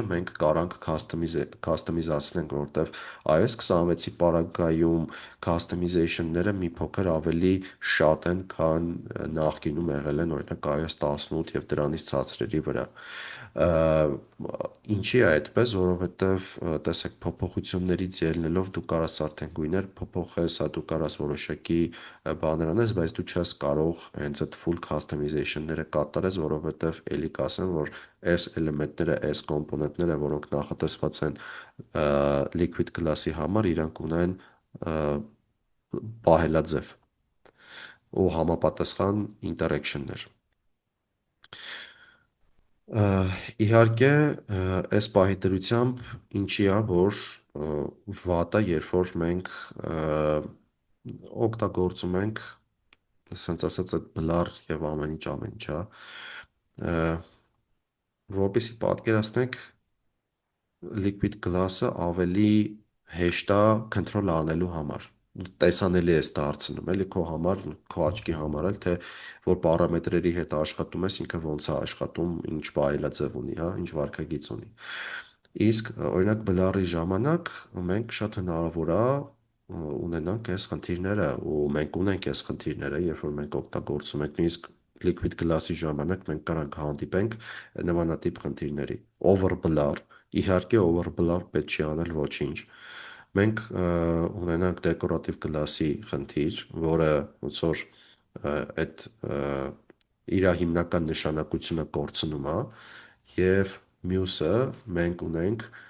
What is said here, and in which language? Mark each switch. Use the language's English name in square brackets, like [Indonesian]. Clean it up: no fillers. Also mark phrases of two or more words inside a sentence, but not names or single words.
[Armenian] մենք կարանք customizացնենք, որովհետև iOS 26-ի պարագայում customization-ները մի փոքր ավելի շատ են, քան նախկինում եղել են, օրինակ iOS 18 եւ դրանից ցածրերի վրա։ Ինչի է այդպես, որովհետև տեսեք փոփոխություններից ելնելով դու կարաս արդեն գույներ փոփոխես, հա դու կարաս որոշակի բաներ անես, բայց դու չես կարող հենց այդ [English] full customization- [Armenian] ները կատարես, որովհետև էլի կասեմ, որ այս էլեմենտները, այս կոմպոնենտները, որոնք նախատեսված են [English] liquid glass- [Armenian] ի համար, իրանք ունեն պահելաձև ու համապատասխան interaction-ներ։ Իհարկե, այս պահի դրությամբ ինչի է, որ վատ է, երբ որ մենք օգտագործում ենք, ասենց ասած, այդ բլար եւ ամեն ինչ, հա, որպեսզի պատկերացնեք [English] liquid glass- [Armenian] ը ավելի հեշտ է control անելու համար։ Տեսանելի է դարձնում, էլի քո համար, քո աչքի համար էլ, թե որ պարամետրերի հետ աշխատում ես, ինքը ոնց է աշխատում, ինչ բայելաձև ունի, հա, ինչ վարքագիծ ունի։ Իսկ օրինակ բլարի ժամանակ մենք շատ հնարավոր է ունենանք այս խնդիրները ու մենք ունենք այս խնդիրները, երբ որ մենք օգտագործում ենք նույնիսկ [English] liquid glass- [Armenian] ի ժամանակ մենք կարանք հանդիպենք նմանատիպ խնդիրների։ Overblur, իհարկե overblur պետք չի անել ոչինչ։ Մենք ունենանք դեկորատիվ գլասի խնդիր, որը ոնց որ այդ իր հիմնական նշանակությունը կորցնում է, եւ մյուսը մենք ունենք